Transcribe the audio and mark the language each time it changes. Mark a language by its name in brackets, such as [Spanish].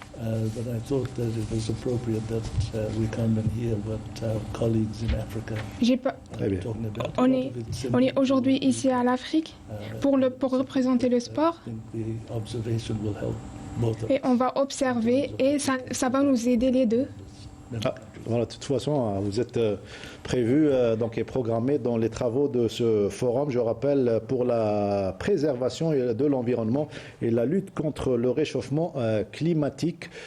[English] But I thought that it was appropriate that we come and hear what our colleagues in Africa are talking about. [French] On est aujourd'hui ici à l'Afrique pour représenter le sport [English] I think the observation will help both of [French] et on va observer et ça va nous aider les deux. Voilà, de toute façon, vous êtes prévu donc et programmé dans les travaux de ce forum, je rappelle, pour la préservation de l'environnement et la lutte contre le réchauffement climatique.